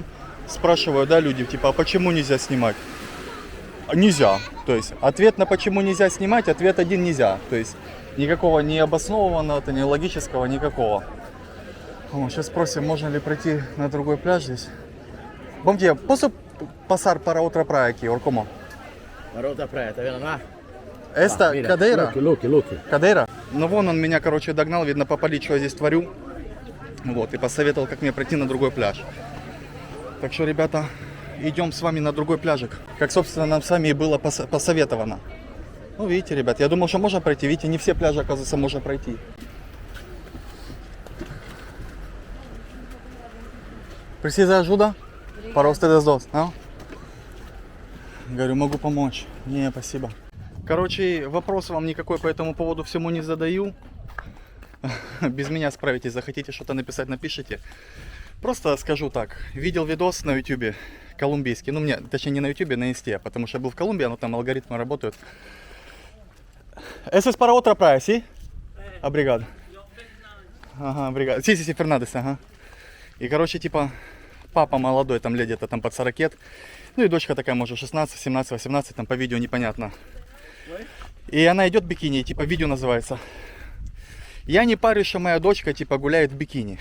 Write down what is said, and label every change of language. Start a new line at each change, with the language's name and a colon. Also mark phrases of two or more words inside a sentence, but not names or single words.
Russian: Спрашиваю, да, люди, типа, а почему нельзя снимать? Нельзя. То есть ответ на почему нельзя снимать, ответ один: нельзя. То есть никакого не обоснованного, ни логического, никакого. О, сейчас спросим, можно ли пройти на другой пляж здесь.
Portuguese: Bom dia, posso passar para outra praia aqui, or como? Para outra praia, tá vendo lá?
Spanish: Эста Mira,
Portuguese: Кадейра?
English: look.
Portuguese: Кадейра?
Russian: Ну вон он меня, короче, догнал, видно, попалить, что я здесь творю. Вот, и посоветовал, как мне пройти на другой пляж. Так что, ребята, идем с вами на другой пляжик. Как, собственно, нам с вами и было посоветовано. Ну, видите, ребят, я думал, что можно пройти. Видите, не все пляжи, оказывается, можно пройти.
Portuguese: Precisa ajuda?
Spanish: Para ustedes dos,
Russian: а? Говорю, могу помочь. Не, спасибо. Короче, вопрос вам никакой по этому поводу всему не задаю. Без меня справитесь. Захотите что-то написать, напишите. Просто скажу так. Видел видос на ютубе колумбийский. Ну, точнее, не на ютубе, на инсте. Потому что я был в Колумбии, но там алгоритмы работают.
Spanish: Eso es para otra praia, ¿sí?
Portuguese: Obrigado. Ага, obrigado.
Spanish: Sí,
Russian: Фернандес, ага. И, короче, типа, папа молодой, там лет где-то там под 40. Ну и дочка такая, может, 16, 17, 18, там по видео непонятно. И она идет в бикини, типа, видео называется. Я не парюсь, что моя дочка, типа, гуляет в бикини.